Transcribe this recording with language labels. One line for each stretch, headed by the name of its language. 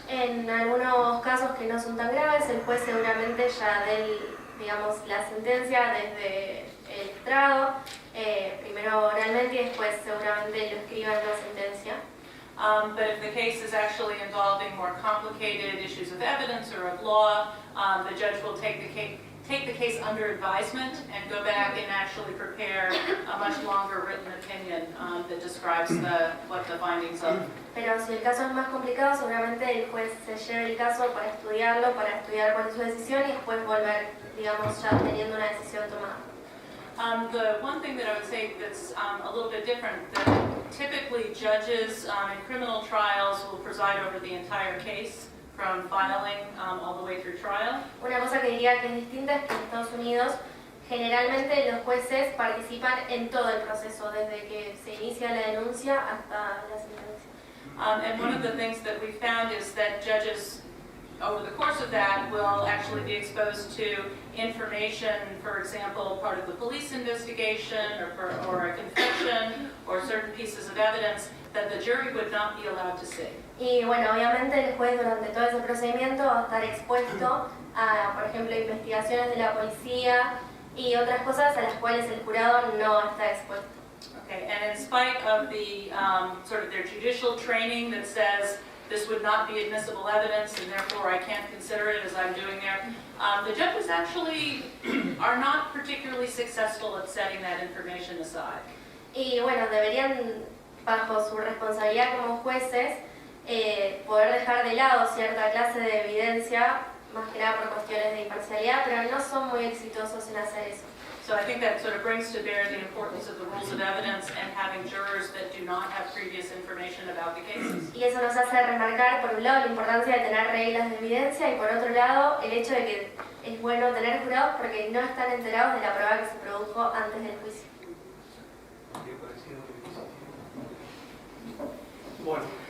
Spanish: En algunos casos que no son tan graves, el juez seguramente ya dé, digamos, la sentencia desde el estrado, primero oralmente y después seguramente lo escriba en la sentencia.
English: But if the case is actually involving more complicated issues of evidence or of law, the judge will take the case under advisement and go back and actually prepare a much longer written opinion that describes what the findings of.
Spanish: Pero si el caso es más complicado, seguramente el juez se lleve el caso para estudiarlo, para estudiar cuál es su decisión y después volver, digamos, ya teniendo una decisión tomada.
English: The one thing that I would say that's a little bit different, that typically judges in criminal trials will preside over the entire case from filing all the way through trial.
Spanish: Una cosa que diría que es distinta es que en Estados Unidos generalmente los jueces participan en todo el proceso, desde que se inicia la denuncia hasta la sentencia.
English: And one of the things that we found is that judges, over the course of that, will actually be exposed to information, for example, part of the police investigation or a confession or certain pieces of evidence that the jury would not be allowed to see.
Spanish: Y bueno, obviamente el juez durante todo ese procedimiento va a estar expuesto a, por ejemplo, investigaciones de la policía y otras cosas a las cuales el jurado no está expuesto.
English: Okay, and in spite of the sort of their judicial training that says this would not be admissible evidence and therefore I can't consider it as I'm doing there, the judges actually are not particularly successful at setting that information aside.
Spanish: Y bueno, deberían, bajo su responsabilidad como jueces, poder dejar de lado cierta clase de evidencia, más que nada por cuestiones de imparcialidad, pero no son muy exitosos en hacer eso.
English: So I think that sort of brings to bear the importance of the rules of evidence and having jurors that do not have previous information about the cases.
Spanish: Y eso nos hace remarcar, por un lado, la importancia de tener reglas de evidencia y por otro lado, el hecho de que es bueno tener jurados porque no están enterados de la prueba que se produjo antes del juicio. ¿Qué parecido que hiciste? Bueno.